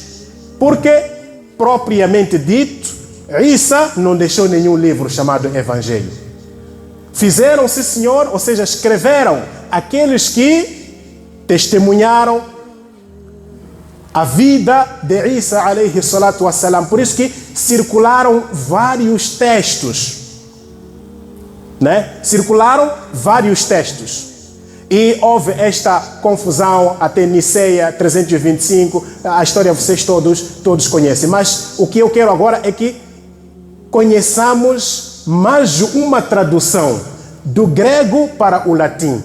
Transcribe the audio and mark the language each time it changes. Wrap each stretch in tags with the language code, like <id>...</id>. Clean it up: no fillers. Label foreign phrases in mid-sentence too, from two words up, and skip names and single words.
<pt>Porque, propriamente dito, Isa não deixou nenhum livro chamado Evangelho. Fizeram, sim senhor, ou seja, escreveram aqueles que testemunharam a vida de Isa</pt> <ar>عليه الصلاة والسلام.</ar> <pt>Por isso que circularam vários textos, né? Circularam vários textos. E houve esta confusão até Niceia 325, a história vocês todos conhecem. Mas o que eu quero agora é que conheçamos mais uma tradução do grego para o latim.</pt>